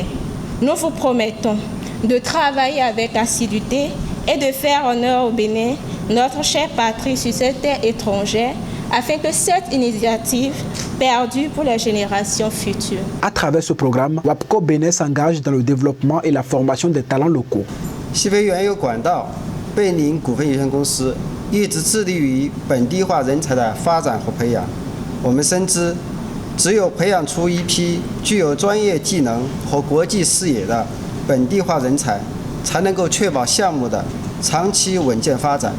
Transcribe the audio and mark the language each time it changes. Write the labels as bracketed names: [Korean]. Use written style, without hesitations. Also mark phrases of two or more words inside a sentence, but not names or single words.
[French] Nous vous promettons de travailler avec assiduité et de faire honneur au Bénin, notre chère patrie sur cette terre étrangère, afin que cette initiative perdure pour les générations futures. À travers ce programme, WAPCO Bénin s'engage dans le développement et la formation des talents locaux. [Chinese] 西非原油管道贝宁股份有限公司一直致力于本地化人才的发展和培养。我们深知，只有培养出一批具有专业技能和国际视野的本地化人才，才能够确保项目的长期稳健发展。